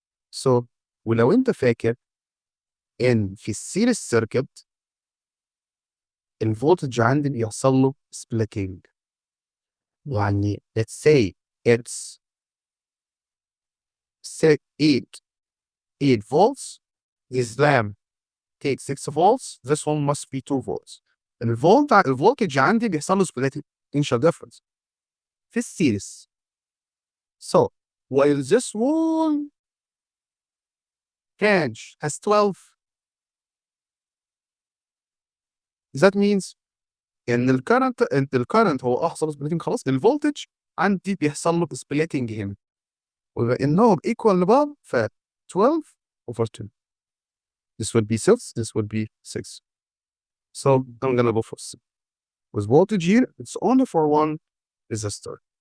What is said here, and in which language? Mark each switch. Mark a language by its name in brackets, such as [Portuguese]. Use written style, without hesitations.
[English] So [Arabic] ولو انت فاكر ان في السيريس سيركت الفولتج عندي بيحصل له [English] splitting، يعني let's say it's 8 volts, this lamp takes 6 volts, this one must be 2 volts. [Arabic] الفولتج عندي بيحصل له splitting [English] initial difference [Arabic] في السيريس. [English] So while this one branch has 12, that means [Arabic] ان الكرنت هو حصل splitting خلاص، الفولتج عندي بيحصل له splitting هنا، وبما انهم equal لبعض ف [English] 12 over 2. This would be 6, this would be 6. So I'm gonna go for 6. With voltage here, it's only for one resistor.